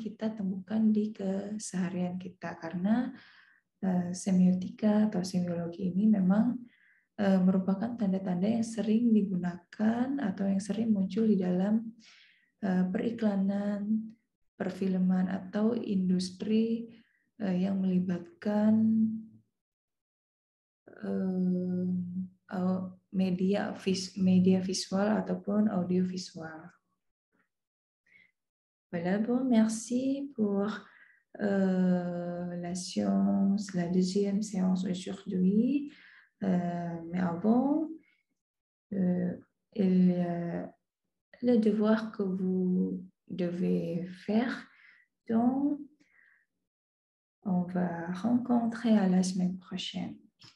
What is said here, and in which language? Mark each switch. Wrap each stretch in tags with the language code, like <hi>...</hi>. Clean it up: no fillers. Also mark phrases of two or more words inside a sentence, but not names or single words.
<id>kita temukan di keseharian kita karena semiotika atau semiologi ini memang merupakan tanda-tanda yang sering digunakan atau yang sering muncul di dalam periklanan, perfilman, atau industri yang melibatkan media visual ataupun audiovisual.</id> <fr>Voilà, bon, merci pour la séance, la deuxième séance aujourd'hui. Mais avant, le devoir que vous devez faire, donc, on va rencontrer à la semaine prochaine.</fr>